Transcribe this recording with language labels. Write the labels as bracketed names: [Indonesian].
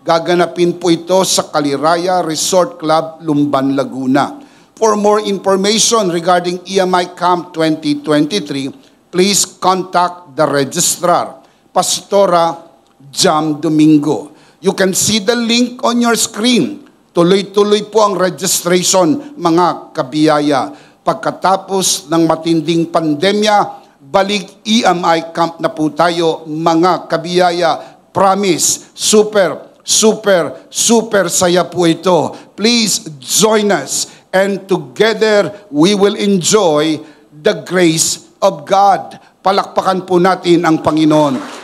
[Filipino] Gaganapin po ito sa Kaliraya Resort Club, Lumban, Laguna. [English] For more information regarding EMI Camp 2023, please contact the registrar, Pastora Jam Domingo. You can see the link on your screen. [Filipino] Tuloy-tuloy po ang registration, mga kabiyaya. Pagkatapos ng matinding pandemya, balik EMI Camp na po tayo, mga kabiyaya. Promise, super saya po ito. [English] Please join us, and together we will enjoy the grace of God. [Filipino] Palakpakan po natin ang Panginoon.